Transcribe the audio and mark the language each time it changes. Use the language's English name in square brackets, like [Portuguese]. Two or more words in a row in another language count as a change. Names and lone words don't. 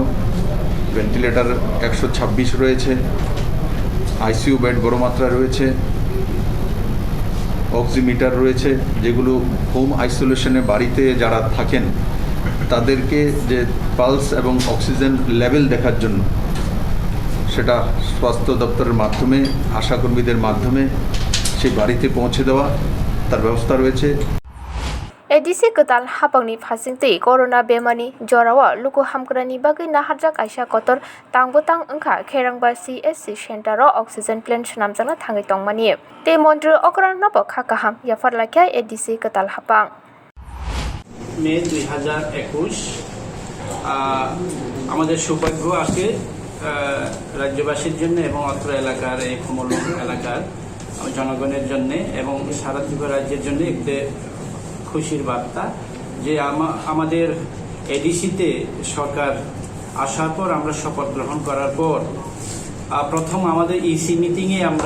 [Bangla] ভেন্টিলেটর 126 রয়েছে, আইসিইউ বেড বড় মাত্রায় রয়েছে, অক্সিমিটার রয়েছে, যেগুলো হোম আইসোলেশনে বাড়িতে যারা থাকেন তাদেরকে যে পালস এবং অক্সিজেন লেভেল দেখার জন্য, সেটা স্বাস্থ্য দপ্তরের মাধ্যমে, আশাকর্মীদের মাধ্যমে সেই বাড়িতে পৌঁছে দেওয়া তার ব্যবস্থা রয়েছে। [Kok Borok] एडिसि गोदान हाबांनि फारसेंथि कर'ना बेमारनि जरावा लुगु हामग्रानि बागै नाहारजाक आइसा कतर तांबोतां ओंखा खेरांबा CSC सेन्टाराव अक्सिजेन प्लेन्ट सुनामजांना थाङै तंमानि ते मन्त्री अग्रानबो खाकाहाम याफारलाखिया एडिसि गोदाल हाबां [Bangla] মে 2021 আমাদের সৌভাগ্য আজকে রাজ্যবাসীর জন্য এবং অত্র এলাকার এই কুমলুং এলাকার জনগণের জন্য এবং সারা ত্রিপুরা রাজ্যের জন্য একটি খুশির বার্তা যে আমাদের এডিসিতে সরকার আসার পর, আমরা শপথ গ্রহণ করার পর প্রথম আমাদের ইসি মিটিংয়ে